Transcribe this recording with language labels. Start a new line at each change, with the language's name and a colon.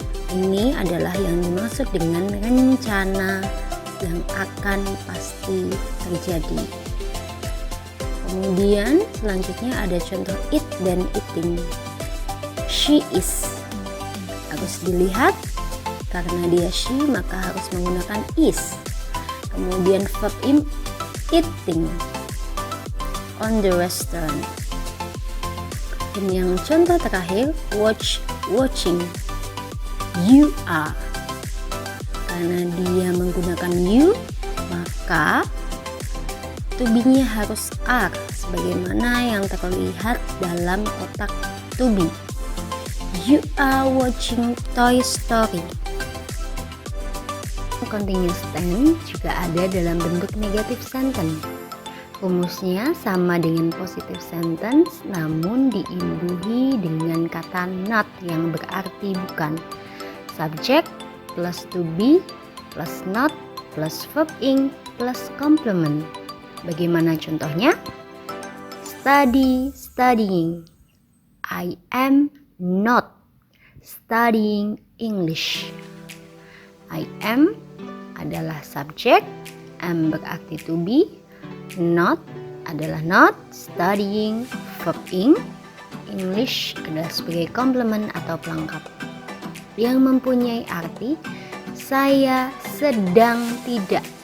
Indonesian: Ini adalah yang dimaksud dengan rencana yang akan pasti terjadi. Kemudian selanjutnya ada contoh eat dan eating. She is harus dilihat, karena dia she maka harus menggunakan is. Kemudian
English: verb in eating on the restaurant.
Indonesian: Dan yang contoh terakhir watch, watching. You are, karena dia menggunakan you maka to be-nya harus are, sebagaimana yang terlihat dalam kotak to be.
English: You are watching Toy Story.
Indonesian: Continuous tense juga ada dalam bentuk negative sentence. Rumusnya sama dengan positive sentence, namun diimbuhi dengan kata not yang berarti bukan.
English: Subject plus to be plus not plus verb ing plus complement.
Indonesian: Bagaimana contohnya? Study, studying.
English: I am not studying English.
Indonesian: I am adalah subjek, am berarti to be, not adalah not, studying verb ing. English adalah sebagai komplement atau pelengkap yang mempunyai arti saya sedang tidak.